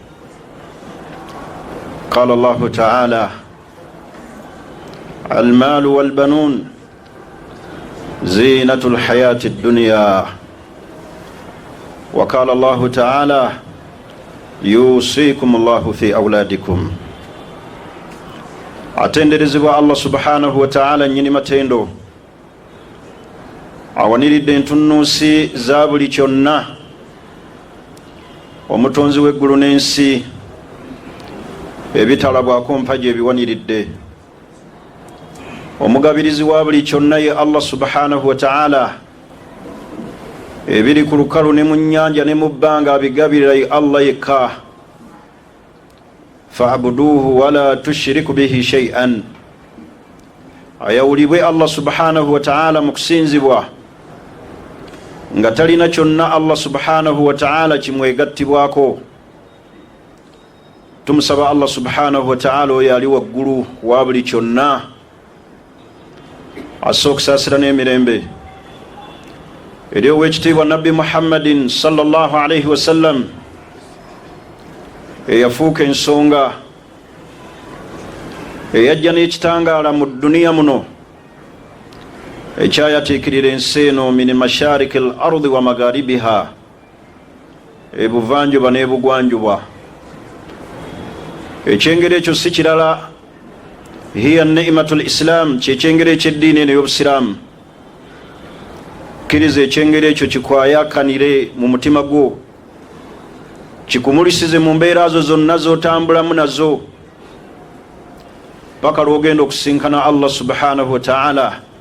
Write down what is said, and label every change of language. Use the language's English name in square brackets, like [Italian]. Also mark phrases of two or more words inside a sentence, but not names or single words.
[Arabic] قال الله تعالى: المال والبنون زينة الحياة الدنيا. وقال الله تعالى: يوصيكم الله في أولادكم. [Ganda] Atenderezebwa Allah [Arabic] سبحانه وتعالى [Ganda] nyini matendo, awaniridde entunnunsi za buli kyonna, omutonzi w'eggulu n'ensi, ebitalabwako mpagi ebiwaniridde, omugabirizi wa buli kyonna ye Allah [Arabic] سبحانه وتعالى, [Ganda] ebiri ku lukalu ne mu nnyanja ne mu bbanga abigabirira ye Allah yekka. [Arabic] فاعبده ولا تشرك به شيئا. [Ganda] Ayawulibwe Allah [Arabic] سبحانه وتعالى [Ganda] mu kusinzibwa nga talina kyonna Allah [Arabic] سبحانه وتعالى [Ganda] kimwegattibwako. Tumusaba Allah [Arabic] سبحانه وتعالى [Ganda] oyo ali waggulu wa buli kyonna, assa okusaasira n'emirembe eri ow'ekitiibwa Nabbi Muhammadin [Arabic] صلى الله عليه وسلم, [Ganda] eyafuuka ensonga, eyajja n'ekitangaala mu duniya muno, ekyayatiikirira ensi eno [Arabic] من مشارق الأرض ومغاربها, [Ganda] ebuvanjuba n'ebugwanjuba. Ekyengero ekyo si kirala, [Arabic] هي نعمة الإسلام, [Ganda] kyekyengero eky'eddiini eno y'obusiraamu. Kkiriza ekyengero ekyo kikwayakanire mu mutima gwo, kikumulisize mu mbeera zo zonna z'otambulamu nazo, paka lw'ogenda okusinkana Allah [Arabic] سبحانه وتعالى.